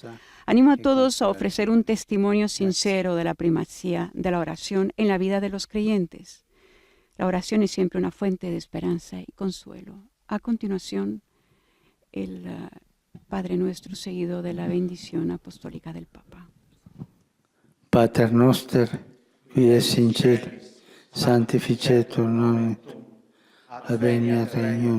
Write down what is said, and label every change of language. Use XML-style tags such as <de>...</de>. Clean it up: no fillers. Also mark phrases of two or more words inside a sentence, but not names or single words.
<es>Animo a todos a ofrecer un testimonio sincero de la primacía de la oración en la vida de los creyentes. La oración es siempre una fuente de esperanza y consuelo. A continuación, el Padre Nuestro seguido de la bendición apostólica del Papa.</es> <la>Pater noster, qui es in cielo, sanctificetur nomen tuum, adveniat regnum</la>